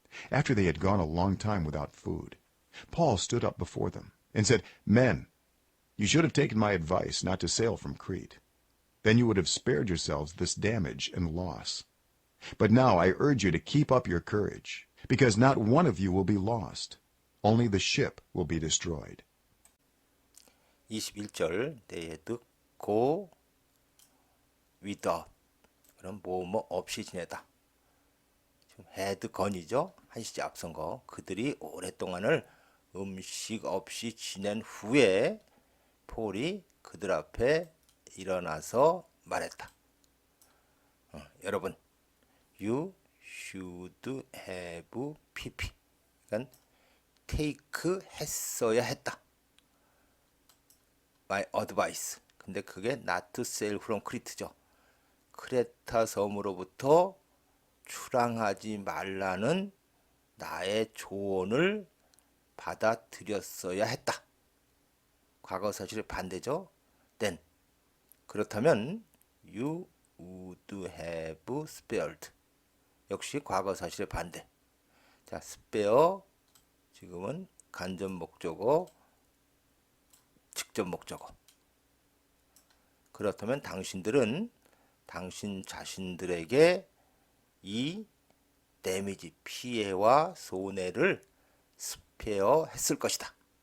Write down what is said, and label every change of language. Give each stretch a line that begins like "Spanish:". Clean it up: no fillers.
English: After they had gone a long time without food, Paul stood up before them and said, "Men, you should have taken my advice not to sail from Crete. Then you would have spared yourselves this damage and loss. But now I urge you to keep up your courage, because not one of you will be lost. Only the ship will be destroyed."
Korean: 21절
English: They had go without
Korean: 그럼 뭐뭐 없이 지내다. 지금 had gone이죠. 한시제 앞선 거. 그들이 오랫동안을 음식 없이 지낸 후에 폴이 그들 앞에 일어나서 말했다. 여러분,
English: you should have pp.
Korean: 그러니까 take 했어야 했다.
English: my advice.
Korean: 근데 그게
English: not to sail from Crete죠.
Korean: 크레타 섬으로부터 출항하지 말라는 나의 조언을 받아들였어야 했다. 과거 사실의 반대죠.
English: then
Korean: 그렇다면
English: you would have spared.
Korean: 역시 과거 사실의 반대. 자, spare 지금은 간접 목적어, 직접 목적어. 그렇다면 당신들은 당신 자신들에게 이 데미지, 피해와 손해를 스페어 했을 것이다.